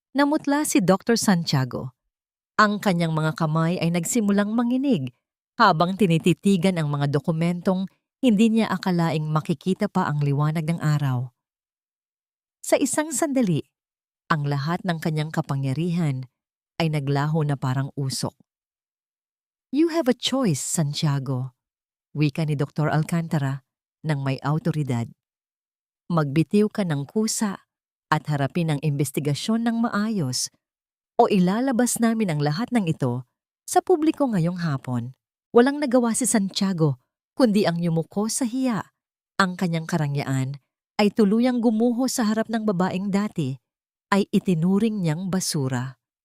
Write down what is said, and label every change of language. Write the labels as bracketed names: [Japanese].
[Filipino] Namutla si Dr. Santiago. Ang kanyang mga kamay ay nagsimulang manginig habang tinititigan ang mga dokumentong hindi niya akalaing makikita pa ang liwanag ng araw. Sa isang sandali, ang lahat ng kanyang kapangyarihan ay naglaho na parang usok. [English] You have a choice, Santiago, [Filipino] wika ni [English] Dr. [Filipino] Alcantara ng may awtoridad. Magbitiw ka ng kusa at harapin ang investigasyon ng maayos o ilalabas namin ang lahat ng ito sa publiko ngayong hapon. Walang nagawa si Santiago kundi ang yumuko sa hiya. Ang kanyang karangyaan ay tuluyang gumuho sa harap ng babaeng dati ay itinuring niyang basura.